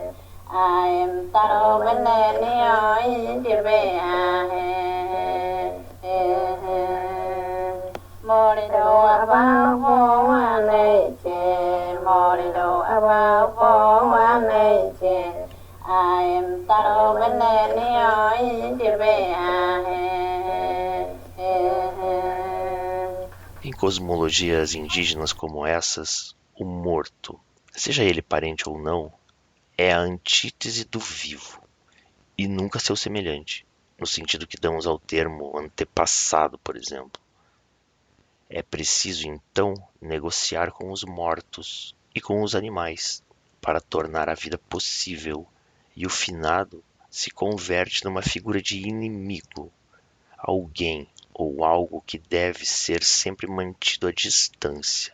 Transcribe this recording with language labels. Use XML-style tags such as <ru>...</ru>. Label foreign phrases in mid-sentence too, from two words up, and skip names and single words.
<pt>I am taro benenio indibe morido abavo aneche, morido abavo aneche. I am taro benenio indibe Em cosmologias indígenas como essas, o morto, seja ele parente ou não, é a antítese do vivo, e nunca seu semelhante, no sentido que damos ao termo antepassado, por exemplo. É preciso, então, negociar com os mortos e com os animais, para tornar a vida possível, e o finado se converte numa figura de inimigo, alguém ou algo que deve ser sempre mantido à distância.</pt>